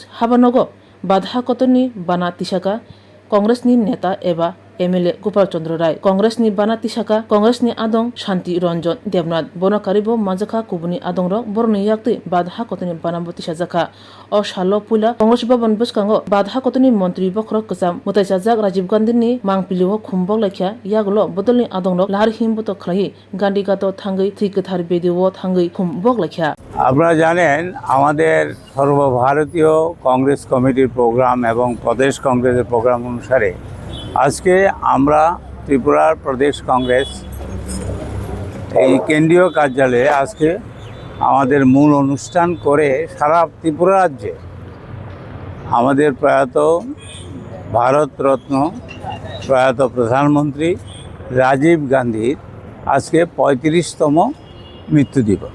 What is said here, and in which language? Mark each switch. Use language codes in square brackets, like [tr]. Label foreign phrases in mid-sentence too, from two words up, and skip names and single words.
[trp] हाबानगो बादहा कतनि बाना तिसाका कांग्रेसनि नेता एबा एमएलए गोपाल चंद्र राय कांग्रेसनि बाना तिसाका कांग्रेसनि आदं शांति रंजन देवनाथ बनकारिबो माजाखा कुबुनि आदं रक बरनि याक्ति बादहा कतनि बानाबो तिसाजाका अ सालो पुला कांग्रेस भवन बसकांगो बादहा कतनि मंत्री बखरक कसाम मुतायसाजाक राजीव गांधीनि मांगपिलिओ खुमबक लाखिया यागलो बदलनि आदं रक लाहार हिमबतो खलायि गांधी गातो थांगै थै गोथार बेदिओ थांगै खुमबक लाखिया। [bn] আপনারা জানেন আমাদের সর্বভারতীয় কংগ্রেস কমিটির প্রোগ্রাম এবং প্রদেশ কংগ্রেসের প্রোগ্রাম অনুসারে আজকে আমরা ত্রিপুরার প্রদেশ কংগ্রেস এই কেন্দ্রীয় কার্যালয়ে আজকে আমাদের মূল অনুষ্ঠান করে সারা ত্রিপুরা রাজ্যে আমাদের প্রয়াত ভারতরত্ন প্রয়াত প্রধানমন্ত্রী রাজীব গান্ধীর আজকে 35তম মৃত্যু দিবস।